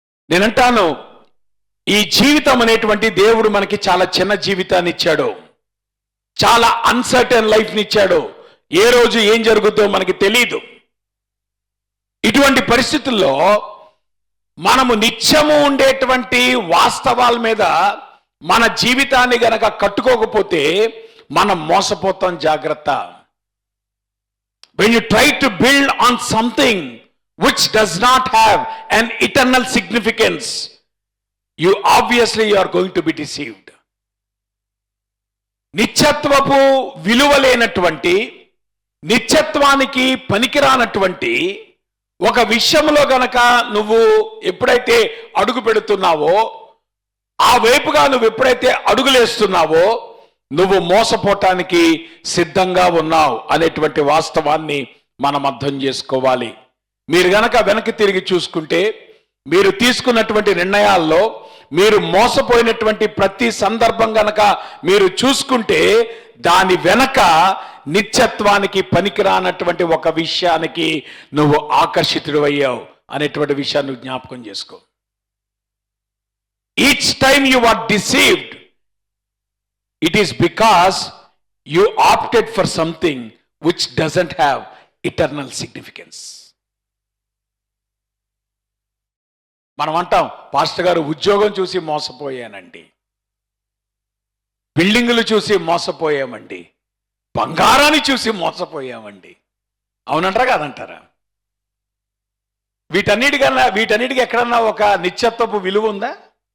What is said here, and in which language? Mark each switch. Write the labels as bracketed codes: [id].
[te] నేనంటాను, ఈ జీవితం అనేటువంటి దేవుడు మనకి చాలా చిన్న జీవితాన్ని ఇచ్చాడు, చాలా అన్సర్టన్ లైఫ్ని ఇచ్చాడు. ఏ రోజు ఏం జరుగుతుందో మనకి తెలియదు. ఇటువంటి పరిస్థితుల్లో మనము నిత్యము ఉండేటువంటి వాస్తవాల మీద మన జీవితాన్ని గనక కట్టుకోకపోతే మనం మోసపోతాం. జాగ్రత్త. [en] When you try to build on something which does not have an eternal significance, you are going to be deceived. [te] నిత్యత్వపు విలువ లేనటువంటి, నిత్యత్వానికి పనికిరానటువంటి ఒక విషయంలో గనక నువ్వు ఎప్పుడైతే అడుగు పెడుతున్నావో, ఆ వైపుగా నువ్వు ఎప్పుడైతే అడుగులేస్తున్నావో, నువ్వు మోసపోవటానికి సిద్ధంగా ఉన్నావు అనేటువంటి వాస్తవాన్ని మనం అర్థం చేసుకోవాలి. మీరు గనక వెనక్కి తిరిగి చూసుకుంటే, మీరు తీసుకున్నటువంటి నిర్ణయాల్లో మీరు మోసపోయినటువంటి ప్రతి సందర్భం గనక మీరు చూసుకుంటే, దాని వెనక నిత్యత్వానికి పనికిరానటువంటి ఒక విషయానికి నువ్వు ఆకర్షితుడు అయ్యావు అనేటువంటి విషయాన్ని నువ్వు జ్ఞాపకం చేసుకో. [en] Each time you are deceived, it is because you opted for something which doesn't have eternal significance. [te] మనం అంటాం, పాస్టర్ గారు ఉద్యోగం చూసి మోసపోయానండి, బిల్డింగులు చూసి మోసపోయామండి, బంగారాన్ని చూసి మోసపోయామండి. అవునంటారా కాదంటారా? వీటన్నిటికి ఎక్కడన్నా ఒక నిత్యత్వపు విలువ ఉందా?